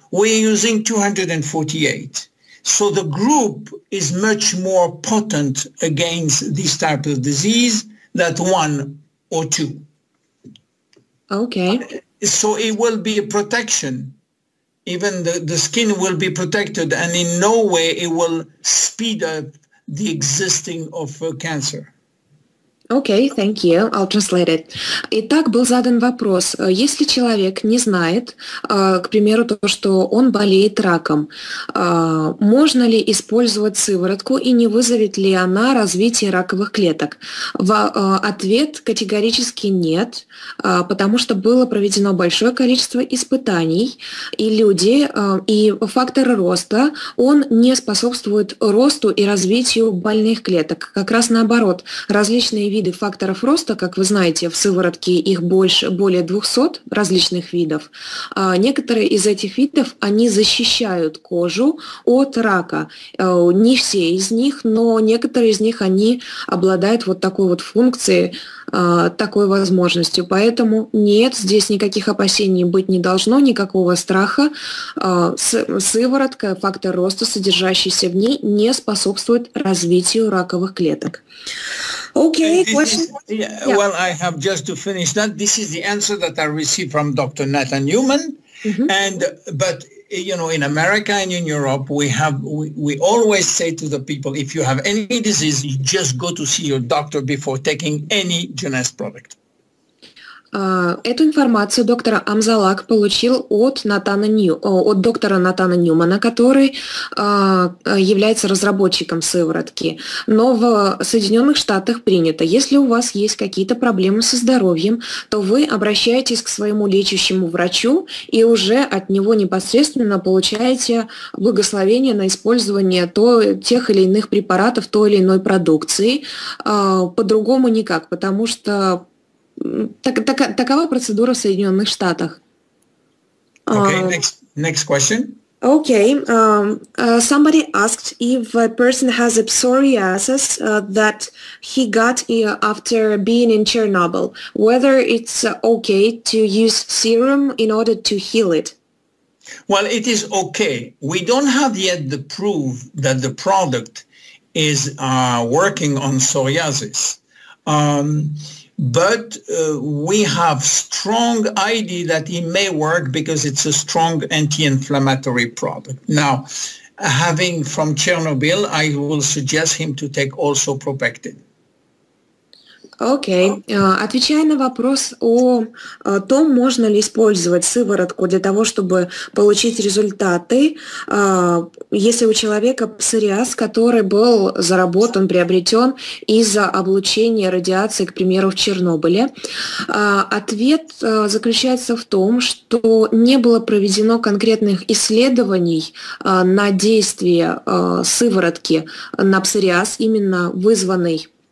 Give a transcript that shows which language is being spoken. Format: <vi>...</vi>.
<en>We're using 248. So the group is much more potent against this type of disease than one or two. Okay. So it will be a protection. Even the skin will be protected, and in no way it will speed up the existing of cancer. Okay, thank you. I'll translate it.</en> <ru>Итак, был задан вопрос. Если человек не знает, к примеру, то, что он болеет раком, можно ли использовать сыворотку и не вызовет ли она развитие раковых клеток? Ответ категорически нет, потому что было проведено большое количество испытаний, и и фактор роста, он не способствует росту и развитию больных клеток. Как раз наоборот, различные виды факторов роста, как вы знаете, в сыворотке их более 200 различных видов. Некоторые из этих видов, они защищают кожу от рака. Не все из них, но некоторые из них, они обладают вот такой вот функцией, такой возможностью. Поэтому нет, здесь никаких опасений быть не должно, никакого страха. Сыворотка, фактор роста, содержащийся в ней, не способствует развитию раковых клеток.</ru> <en>Okay, question? Yeah. Well, I have just to finish that. This is the answer that I received from Dr. Nathan Newman. But you know, in America and in Europe, we always say to the people, if you have any disease, you just go to see your doctor before taking any Luminesse product.</en> <ru>Эту информацию доктор Амзаллаг получил от доктора Натана Ньюмана, который является разработчиком сыворотки. Но в Соединенных Штатах принято, если у вас есть какие-то проблемы со здоровьем, то вы обращаетесь к своему лечащему врачу и уже от него непосредственно получаете благословение на использование тех или иных препаратов, той или иной продукции. По-другому никак, потому что такова процедура в Соединенных Штатах.</ru> <en>Okay, next question. Okay, somebody asked if a person has a psoriasis that he got after being in Chernobyl, whether it's okay to use serum in order to heal it. Well, it is okay. We don't have yet the proof that the product is working on psoriasis. But we have strong idea that it may work because it's a strong anti-inflammatory product. Now, having from Chernobyl, I will suggest him to take also Propectin.</en> <ru>Окей. Отвечая на вопрос о том, можно ли использовать сыворотку для того, чтобы получить результаты, если у человека псориаз, который был заработан, приобретен из-за облучения радиации, к примеру, в Чернобыле, ответ заключается в том, что не было проведено конкретных исследований на действие сыворотки на псориаз, именно вызванный</ru>